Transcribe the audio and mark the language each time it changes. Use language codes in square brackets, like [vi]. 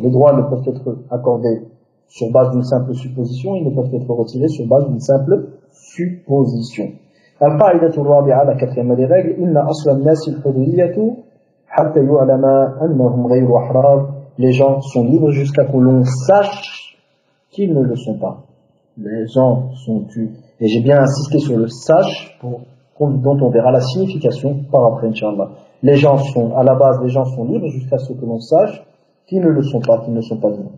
[fr] Les droits ne peuvent être accordés sur base d'une simple supposition, ils ne peuvent être retirés sur base d'une simple supposition. [ar] القاعدة الرابعة, [fr] la quatrième des règles, [ar] إن أصل الناس الحرية حتى يعلم أنهم غير أحرار. [fr] Les gens sont libres jusqu'à que l'on sache qu'ils ne le sont pas. Les gens sont et j'ai bien insisté sur le sache dont on verra la signification par après, Inch'Allah. À la base, les gens sont libres jusqu'à ce que l'on sache qu'ils ne le sont pas, qu'ils ne sont pas libres.